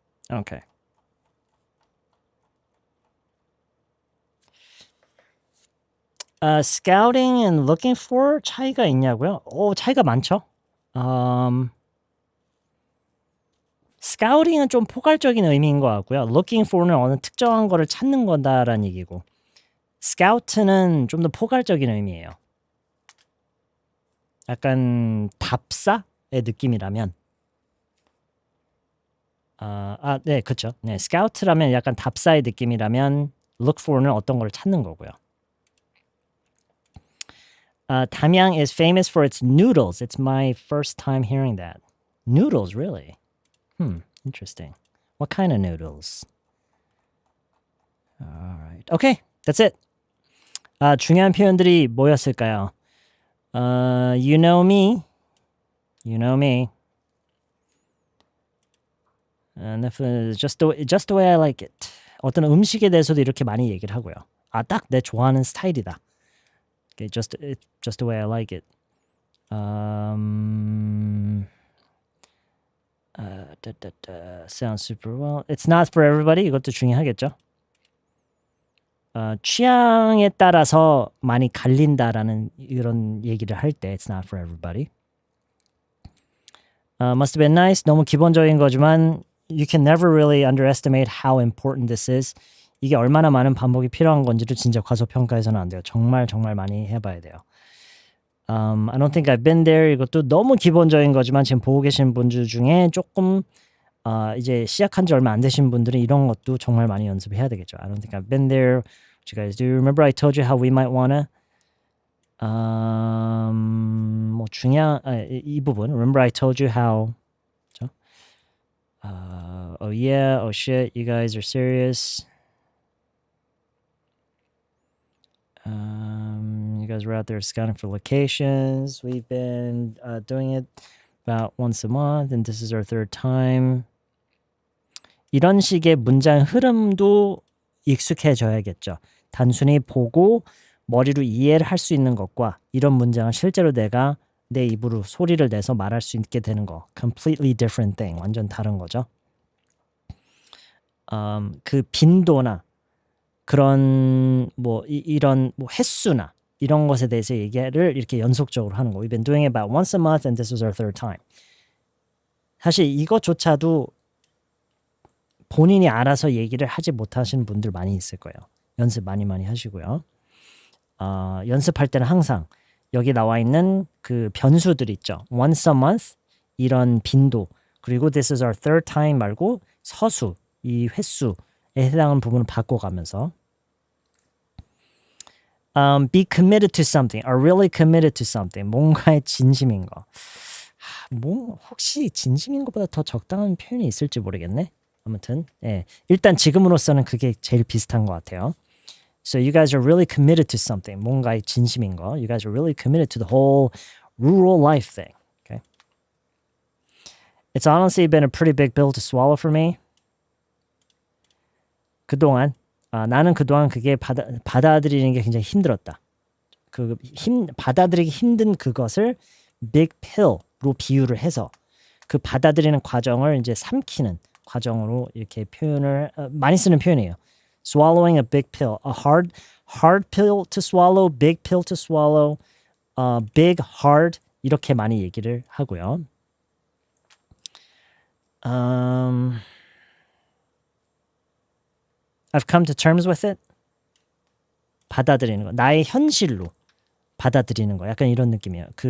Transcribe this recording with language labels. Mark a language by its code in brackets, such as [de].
[en] Okay. Scouting and looking for [ko] 차이가 있냐고요? 차이가 많죠. 스카우팅은 좀 포괄적인 의미인 것 같고요. looking for는 어느 특정한 거를 찾는 거다라는 얘기고, scout는 좀 더 포괄적인 의미예요. 약간 답사의 느낌이라면, 네, 그렇죠. 네, scout라면 약간 답사의 느낌이라면 look for는 어떤 걸 찾는 거고요. [en] Damyang is famous for its noodles. It's my first time hearing that. Noodles, really? Interesting. What kind of noodles? All right. Okay, that's it. [ko] 중요한 표현들이 뭐였을까요? [en] You know me. You know me. And just the way I like it. [ko] 어떤 음식에 대해서도 이렇게 많이 얘기를 하고요. 딱 내 좋아하는 스타일이다. [en] Okay, just the way I like it. Sounds super well. It's not for everybody. [ko] 이것도 중요하겠죠. 취향에 따라서 많이 갈린다라는 이런 얘기를 할 때 [en] it's not for everybody. Must have been nice. [ko] 너무 기본적인 거지만 [en] you can never really underestimate how important this is. [ko] 이게 얼마나 많은 반복이 필요한 건지를 진짜 과소평가해서는 안 돼요. 정말 정말 많이 해봐야 돼요. [en] I don't think I've been there. [ko] 이것도 너무 기본적인 거지만 지금 보고 계신 분들 중에 조금 이제 시작한 지 얼마 안 되신 분들은 이런 것도 정말 많이 연습해야 되겠죠. [en] I don't think I've been there. What you guys do? Remember I told you how we might wanna [ko] 뭐 중요한 이 부분. [en] Remember I told you how [ko] 그렇죠? [en] Oh yeah, oh shit, you guys are serious. You guys were out there scouting for locations. We've been doing it about once a month, and this is our third time. [ko] 이런 식의 문장 흐름도 익숙해져야겠죠. 단순히 보고 머리로 이해를 할 수 있는 것과 이런 문장을 실제로 내가 내 입으로 소리를 내서 말할 수 있게 되는 거. [en] Completely different thing. [ko] 완전 다른 거죠. 그 빈도나 그런 뭐 이런 뭐 횟수나 이런 것에 대해서 얘기를 이렇게 연속적으로 하는 거. [en] We've been doing it about once a month and this was our third time. [ko] 사실 이것조차도 본인이 알아서 얘기를 하지 못하시는 분들 많이 있을 거예요. 연습 많이 하시고요. 연습할 때는 항상 여기 나와 있는 그 변수들 있죠. [en] once a month [ko] 이런 빈도 그리고 [en] this is our third time [ko] 말고 서수 이 횟수에 해당하는 부분을 바꿔가면서 [en] be committed to something, are really committed to something. [ko] 뭔가에 진심인 거. 뭐 혹시 진심인 것보다 더 적당한 표현이 있을지 모르겠네. 아무튼 예, 일단 지금으로서는 그게 제일 비슷한 것 같아요. [en] So you guys are really committed to something. [ko] 뭔가에 진심인 거. [en] You guys are really committed to the whole rural life thing. Okay. It's honestly been a pretty big pill to swallow for me. [ko] 그동안 나는 그동안 그게 받아들이는 게 굉장히 힘들었다. 받아들이기 힘든 그것을 big pill로 비유를 해서 그 받아들이는 과정을 이제 삼키는 과정으로 이렇게 표현을 많이 쓰는 표현이에요. [en] Swallowing a big pill, a hard pill to swallow, big pill to swallow, big, hard [ko] 이렇게 많이 얘기를 하고요. [en] I've come to terms with it. [ko] 받아들이는 거. 나의 현실로 받아들이는 거. 약간 이런 느낌이에요.